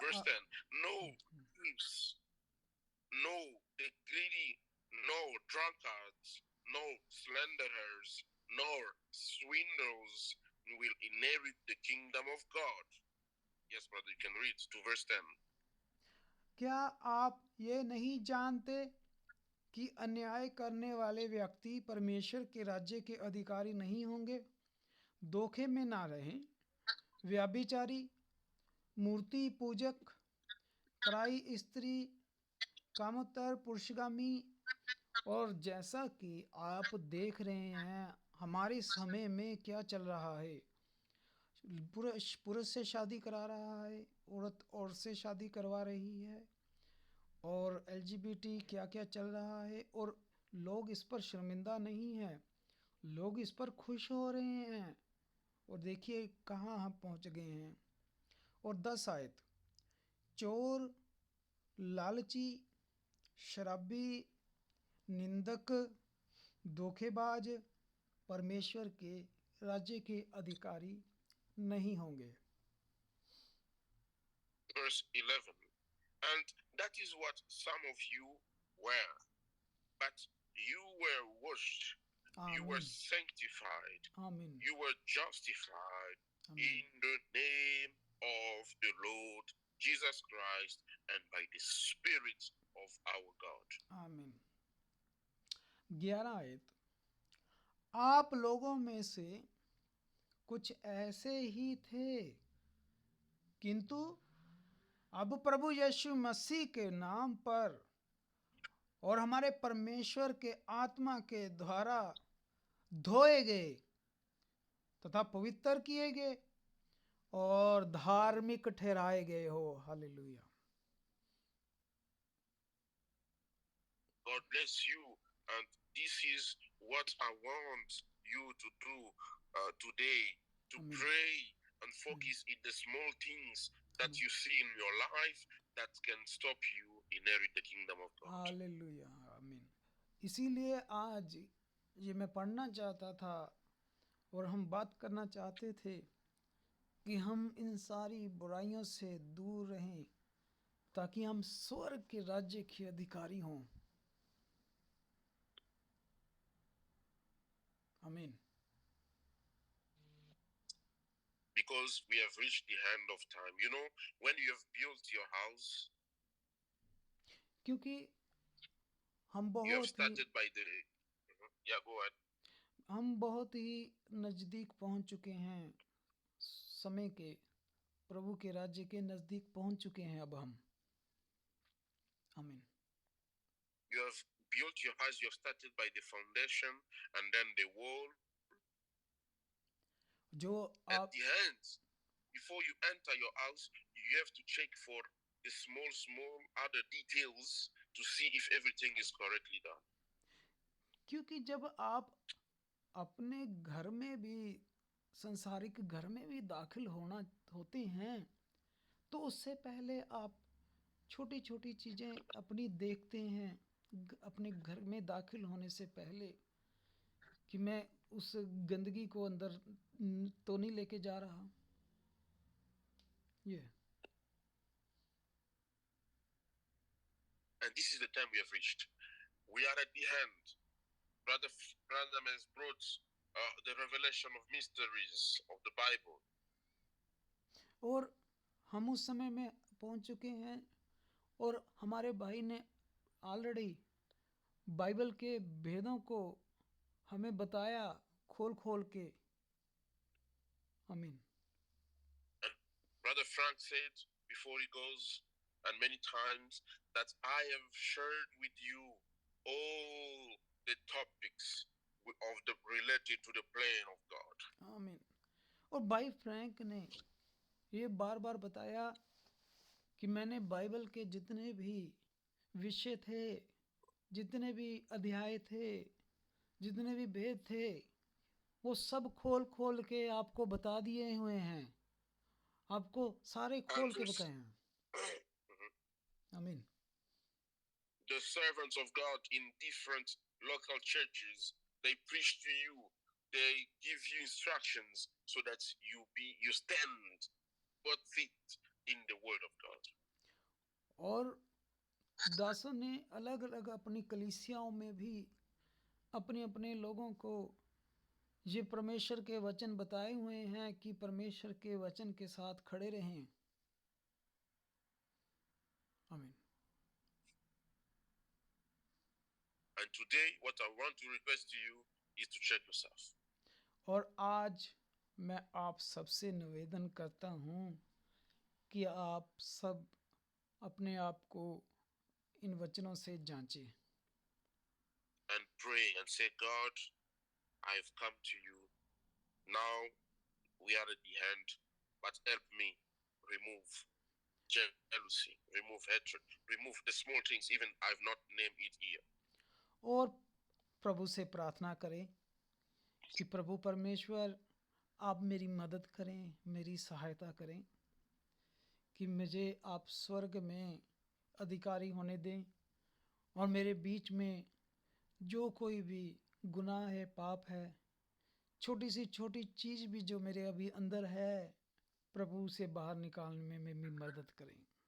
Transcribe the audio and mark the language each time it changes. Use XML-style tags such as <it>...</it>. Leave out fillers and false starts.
<en>Verse 10, no thieves, no the greedy, no drunkards, no slanderers, nor swindlers will inherit the kingdom of God. Yes, brother, you can read to verse 10.</en> <hi>क्या आप ये नहीं जानते कि अन्याय करने वाले व्यक्ति परमेश्वर के राज्य के अधिकारी नहीं होंगे? धोखे में ना रहें। व्यभिचारी, मूर्ति पूजक, पराई स्त्री, कामोत्तर, पुरुषगामी, और जैसा कि आप देख रहे हैं हमारे समय में क्या चल रहा है। पुरुष से शादी करा रहा है, औरत से शादी करवा रही है, और LGBT क्या क्या चल रहा है, और लोग इस पर शर्मिंदा नहीं हैं, लोग इस पर खुश हो रहे हैं। और देखिए कहाँ हम पहुँच गए हैं। और 10 आयत, चोर, लालची, शराबी, निंदक, धोखेबाज परमेश्वर के राज्य के अधिकारी नहीं होंगे।</hi> <en>Verse 11. And that is what some of you were, but you were washed, you were sanctified,</en> <hi>आमीन,</hi> <en>you were justified</en> <hi>आमीन,</hi> <en>in the name of the Lord Jesus Christ and by the Spirit of our God.</en> <hi>आमीन। 11 आयत, आप लोगों में से कुछ ऐसे ही थे, किंतु अब प्रभु यीशु मसीह के नाम पर और हमारे परमेश्वर के आत्मा के द्वारा धोए गए तथा पवित्र किए गए और धार्मिक ठहराए गए हो। Hallelujah.</hi> <en>God bless you, and this is what I want you to do today, to Amen. pray and focus in the small things that you see in your life that can stop you inherit the kingdom of God.</en> <hi>Hallelujah, आमीन। इसीलिए आज ये मैं पढ़ना चाहता था और हम बात करना चाहते थे कि हम इन सारी बुराइयों से दूर रहें ताकि हम स्वर्ग के राज्य के अधिकारी हों। आमीन।</hi> <en>Because we have reached the end of time. You know, when you have built your house,</en> <hi>क्योंकि हम</hi> <en>you have</en> <hi>बहुत</hi> <en>started by the... Yeah, go ahead.</en> <hi>हम बहुत ही नज़दीक पहुंच चुके हैं समय के, प्रभु के राज्य के नज़दीक पहुंच चुके हैं अब हम। आमीन।</hi> <en>You have built your house, you have started by the foundation and then the wall.</en> <hi>जो</hi> <en>At</en> <hi>आप</hi> <en>the end, before you enter your house, you have to check for the small other details to see if everything is correctly done.</en> <hi>क्योंकि जब आप अपने घर में भी, संसारिक घर में भी दाखिल होते हैं, तो उससे पहले आप छोटी छोटी चीज़ें अपनी देखते हैं अपने घर में दाखिल होने से पहले कि मैं उस गंदगी को अंदर तो नहीं लेके जा रहा। ये</hi> <en>And this is the time we have reached. We are at the end. Brother Branham has brought the revelation of mysteries of the Bible.</en> <hi>और हम उस समय में पहुंच चुके हैं और हमारे भाई ने ऑलरेडी बाइबल के भेदों को हमें बताया खोल के। आमीन।</hi> <en>And Brother Frank said before he goes, and many times, that I have shared with you all the topics of the related to the plan of God.</en> <hi>आमीन। और भाई फ्रैंक ने ये बार बार बताया कि मैंने बाइबल के जितने भी विषय थे, जितने भी अध्याय थे, जितने भी भेद थे, वो सब खोल के आपको बता दिए हुए हैं, आपको सारे खोल के बताए हैं। आमीन।</hi> <en>The servants of God in different local churches, they preach to you, they give you instructions so that you stand both feet in the word of God.</en> <hi>और दासों ने अलग अलग अपनी कलीसियाओं में भी अपने अपने लोगों को ये परमेश्वर के वचन बताए हुए हैं कि परमेश्वर के वचन के साथ खड़े रहें। आमीन।</hi> <en>And today, what I want to request to you is to check yourself.</en> <hi>और आज मैं आप सबसे निवेदन करता हूँ कि आप सब अपने आप को इन वचनों से जांचें</hi> <en>And pray and say, God, I've come to you. Now we are at the end, but help me remove jealousy, remove hatred, remove the small things, even I've not named it here.</en> <hi>और प्रभु से प्रार्थना करें कि प्रभु परमेश्वर आप मेरी मदद करें, मेरी सहायता करें कि मुझे आप स्वर्ग में अधिकारी होने दें और मेरे बीच में जो कोई भी गुनाह है, पाप है, छोटी सी छोटी चीज़ भी जो मेरे अभी अंदर है, प्रभु से बाहर निकालने में मेरी मदद करें।</hi>